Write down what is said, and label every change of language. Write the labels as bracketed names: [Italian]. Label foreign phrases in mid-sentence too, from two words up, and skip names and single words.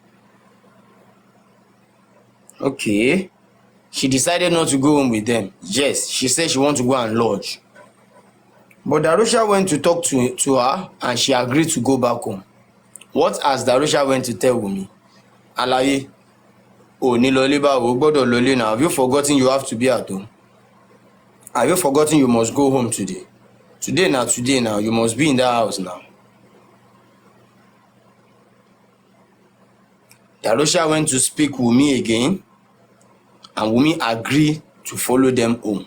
[English] Okay. She decided not to go home with them. Yes, she said she wants to go and lodge. But Darusha went to talk to her and she agreed to go back home. What has Darusha went to tell Wunmi? Alaye, [Yoruba] oh, ni lole ba o gbodo lole now. [English] Have you forgotten you have to be at home? Have you forgotten you must go home today? Today now, you must be in that house now. Darusha went to speak Wunmi again, and Wunmi agreed to follow them home.